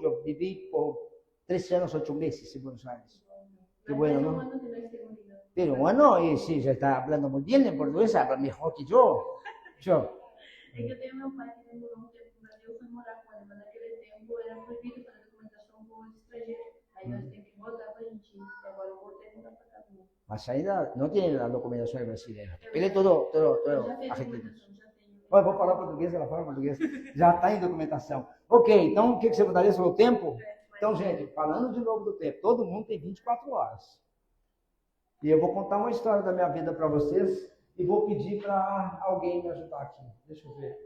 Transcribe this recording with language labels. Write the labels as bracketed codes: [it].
[es] Yo viví por 3 años, 8 meses en Buenos Aires. Qué bueno, ¿no? Pero bueno, y sí, ya está hablando muy bien en portugués, habla mejor que yo. [pt] É que eu tenho meu pai que demorou um tempo no Brasil, eu fui morar com ele, mas naquele tempo era proibido fazer documentação com os estrangeiros. Aí nós temos que voltar para a Argentina. E agora eu voltei e mudar para cá. Mas ainda [es] no tiene la documentación brasileña. Él es todo [pt] Já fez documentação, já tenho. Olha, vou falar português, ela fala português. Já está em documentação. Ok, então o que você mudaria sobre o tempo? Então, gente, falando de novo do tempo, todo mundo tem 24 horas. E eu vou contar uma história da minha vida para vocês e vou pedir para alguém me ajudar aqui. Deixa eu ver.